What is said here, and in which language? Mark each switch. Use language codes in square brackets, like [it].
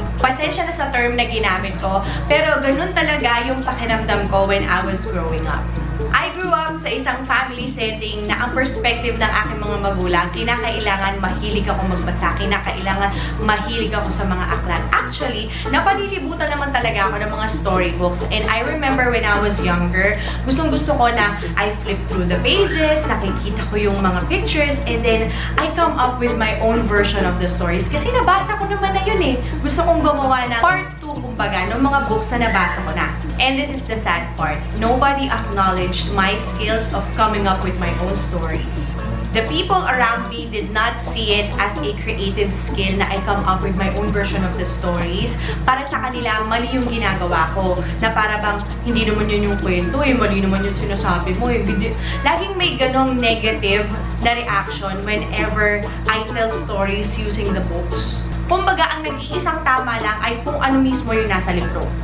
[tl] Pasensya na sa term na ginamit ko, pero ganun talaga yung pakiramdam ko [en] when I was growing up. I grew up [tl] sa isang family setting na ang perspective ng aking mga magulang, kinakailangan mahilig ako magbasa, kinakailangan mahilig ako sa mga aklat. Actually, napanilibutan naman talaga ako ng mga storybooks. [en] And I remember when I was younger, [tl] gustong-gusto ko na [en] I flip through the pages, [tl] nakikita ko yung mga [en] pictures, and then I come up with my own version of the stories. [tl] Kasi nabasa ko naman na yun eh. Gusto kong gumawa ng part 2, kumbaga, ng mga books na nabasa ko na. [en] And this is the sad part. Nobody acknowledged my skills of coming up with my own stories. The people around me did not see it as a creative skill [tl] na [en] I come up with my own version of the stories. [tl] Para sa kanila, mali yung ginagawa ko. Na para bang, hindi naman yun yung kwento, mali naman yung sinasabi mo. Laging may ganong [en] negative na reaction whenever I tell stories using the books. [tl] Kumbaga, ang nag-iisang tama lang ay kung ano mismo yung nasa libro.